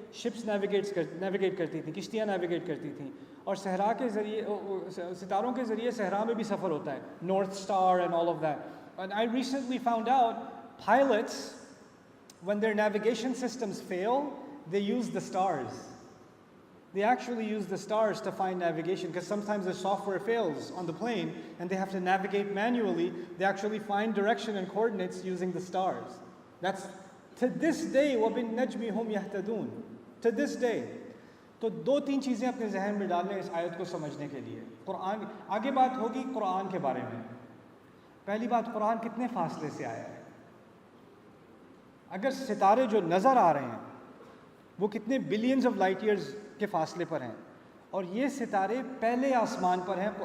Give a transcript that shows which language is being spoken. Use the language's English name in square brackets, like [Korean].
[Urdu] Ships navigate کرتی تھیں، کشتیاں نیویگیٹ کرتی تھیں، اور صحرا کے ذریعے، ستاروں کے ذریعے صحرا میں بھی سفر ہوتا ہے، [English] North star and all of that. And I recently found out pilots when their navigation systems fail they use the stars. They actually use the stars to find navigation, because sometimes the software fails on the plane and they have to navigate manually. They actually find direction and coordinates using the stars. That's to this day [Arabic] وَبِالنَّجْمِ هُمْ يَهْتَدُونَ، [English] to this day۔ [Urdu] تو دو تین چیزیں اپنے ذہن میں ڈال لیں اس آیت کو سمجھنے کے لیے. قرآن آگے بات ہوگی قرآن کے بارے میں. پہلی بات، قرآن کتنے فاصلے سے آیا ہے؟ اگر ستارے جو نظر آ رہے ہیں وہ کتنے بلینز آف لائٹ ایئرز کے فاصلے پر ہیں، اور یہ ستارے پہلے آسمان پر ہیں.